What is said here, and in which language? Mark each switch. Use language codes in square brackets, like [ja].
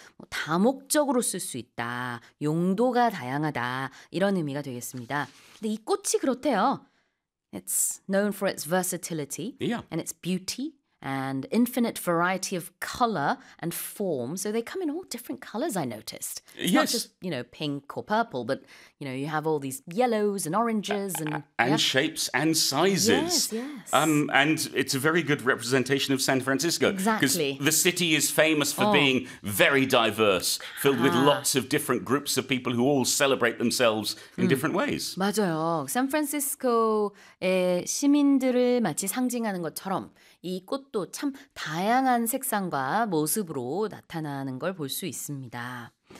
[ko] 뭐 다목적으로 쓸수 있다, 용도가 다양하다 이런 의미가 되겠습니다. 근데 이 꽃이 그렇대요. [en] It's known for its versatility and its beauty and infinite variety of color and form. So they come in all different colors, I noticed. It's not just, pink or purple, but you have all these yellows and oranges and And shapes and sizes. And it's a very good representation of San Francisco because the city is famous for being very diverse, filled with lots of different groups of people who all celebrate themselves in different ways. [ko] 맞아요. 샌프란시스코의 시민들을 마치 상징하는 것처럼 이 꽃도 참 다양한 색상과 모습으로 나타나는 걸볼수 있습니다.